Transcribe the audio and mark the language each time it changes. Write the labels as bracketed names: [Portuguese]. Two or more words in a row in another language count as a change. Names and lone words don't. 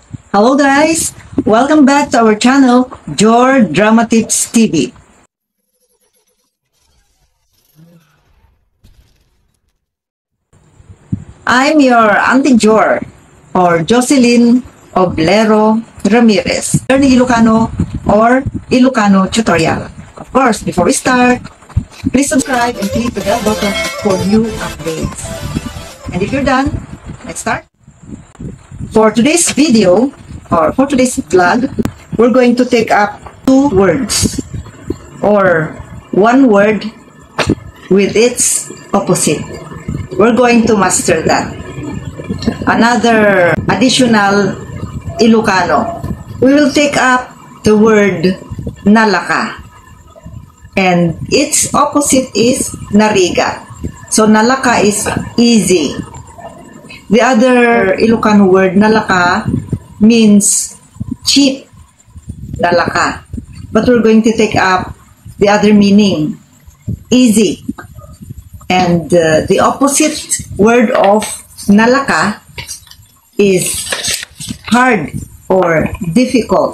[English] Hello guys! Welcome back to our channel, Jor Drama Tips TV. I'm your Auntie Jor, or Jocelyn Oblero Ramirez, learning Ilocano or Ilocano tutorial. Of course, before we start, please subscribe and click the bell button for new updates. And if you're done, let's start. For today's video, or for today's vlog, we're going to take up two words, or one word with its opposite. We're going to master that. Another additional Ilocano. We will take up the word nalaka, and its opposite is narigat. So nalaka is easy. The other Ilocano word, nalaka, means cheap, nalaka. But we're going to take up the other meaning, easy. And the opposite word of nalaka is hard or difficult.